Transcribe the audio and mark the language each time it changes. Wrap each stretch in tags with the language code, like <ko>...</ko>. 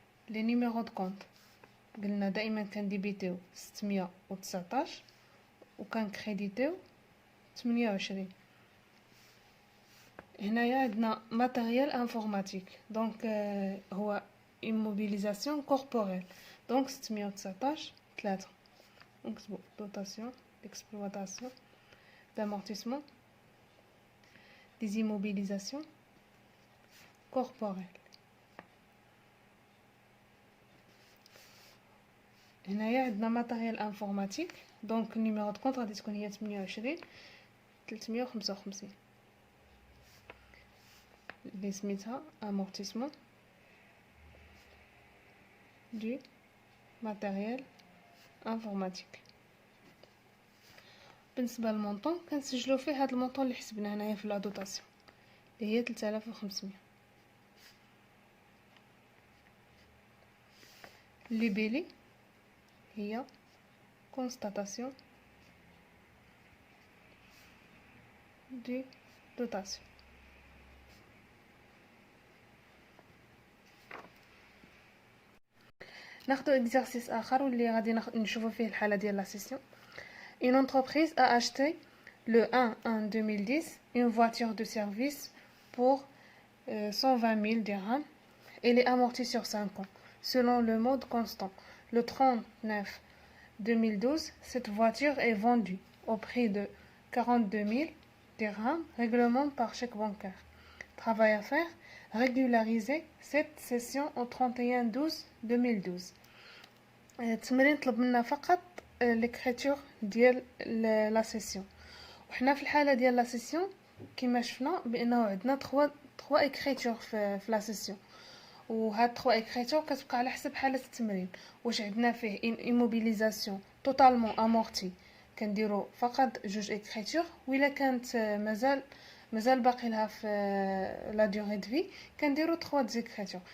<ar>لي نيميرو دو كونط قلنا دائما كنديبيتيو 619 وكان كريديتيو 28. هنايا عندنا ماتيريال انفورماتيك، دونك هو immobilisation corporelle، دونك 619 3.</ar> <fr>نكتبو dotation d'exploitation d'amortissement des immobilisations corporelles.</fr> <ar>هنايا عندنا ماتيريال انفورماتيك، دونك النيميرو دو كونط غادي تكون هي 28 355 اللي سميتها</ar> <fr>amortissement du matériel informatique.</fr> <ar>بالنسبه للمونطون كنسجلو فيه هاد المونطون اللي حسبناه هنايا في لا دوتاسيون اللي هي 3500. اللي بيلي هي constatation du dotation. ناخدو اكزرسيس اخر واللي غادي نشوفو فيه الحاله ديال لا سيسيون.</ar> <fr>Une entreprise a acheté le 1/1/2010 une voiture de service pour 120 000 dirhams. Elle est amortie sur 5 ans selon le mode constant. Le 39 2012, cette voiture est vendue au prix de 42 000 dirhams, règlement par chèque bancaire. Travail à faire, régulariser cette session au 31/12/2012.</fr> <ar>التمرين طلب منا فقط l'écriture ديال لا سيسيون، وحنا في الحاله ديال لا سيسيون كما شفنا بانه عندنا 3 écriture في لا سيسيون، وهاد 3 écriture كتبقى على حسب حاله التمرين. واش عندنا فيه</ar> <fr>immobilisation totalement amorti</fr> <ar>كنديرو فقط 2 écriture، وإلا كانت مازال باقي لها في لا ديوري دو في كنديرو 3 écriture.</ar>